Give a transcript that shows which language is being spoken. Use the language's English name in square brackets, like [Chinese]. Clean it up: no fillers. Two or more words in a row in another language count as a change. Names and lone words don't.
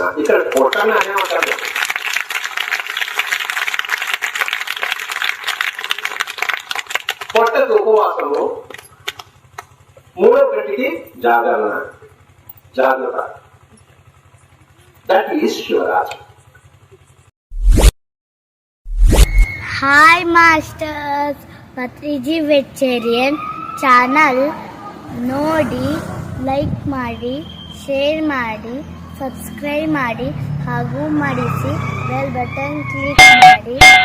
[Telugu] ఇక్కడ పొట్టని అనేమంటారు. పొట్టకు ఉపవాసము, మూడో కంటికి జాగరణ, జాగ్రత్త. [English] that is శివరాత్రి. [Kannada] ಹಾಯ್ ಮಾಸ್ಟರ್ಸ್, ಪತ್ರಿಜಿ ವೆಜಿಟೇರಿಯನ್ ಚಾನಲ್ ನೋಡಿ, ಲೈಕ್ ಮಾಡಿ, ಶೇರ್ ಮಾಡಿ, ಸಬ್ಸ್ಕ್ರೈಬ್ ಮಾಡಿ ಹಾಗೂ ಮಾಡಿಸಿ ಬೆಲ್ ಬಟನ್ ಕ್ಲಿಕ್ ಮಾಡಿ.